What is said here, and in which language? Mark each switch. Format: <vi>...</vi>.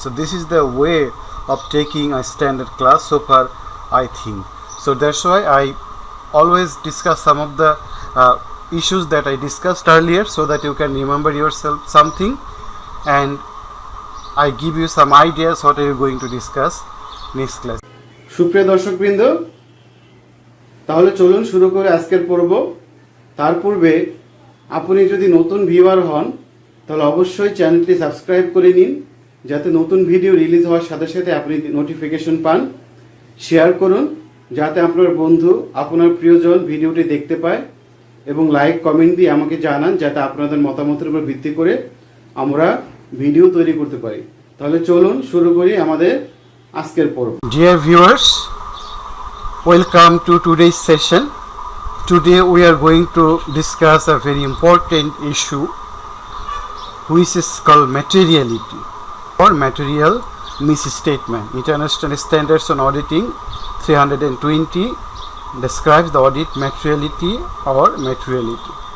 <en>So this is the way of taking a standard class so far, I think. So that's why I always discuss some of the issues that I discussed earlier so that you can remember yourself something, and I give you some ideas what are you going to discuss next class.</en> <bn>সুপ্রিয় দর্শকবৃন্দ, তাহলে চলুন শুরু করে আজকের পর্ব। তার পূর্বে আপনি যদি নতুন ভিউয়ার হন তাহলে অবশ্যই চ্যানেলটি সাবস্ক্রাইব করে নিন যাতে নতুন ভিডিও রিলিজ হওয়ার সাথে সাথে আপনি নোটিফিকেশন পান। শেয়ার করুন যাতে আপনার বন্ধু, আপনার প্রিয়জন ভিডিওটি দেখতে পায়, এবং লাইক কমেন্ট দিয়ে আমাকে জানান যাতে আপনাদের মতামতের উপর ভিত্তি করে আমরা ভিডিও তৈরি করতে পারি। তাহলে চলুন শুরু করি আমাদের আজকের পর্ব।</bn> <en>Dear viewers, welcome to today's session. Today we are going to discuss a very important issue which is called materiality or material misstatement. International Standards on Auditing 320 describes the audit materiality or materiality.</en>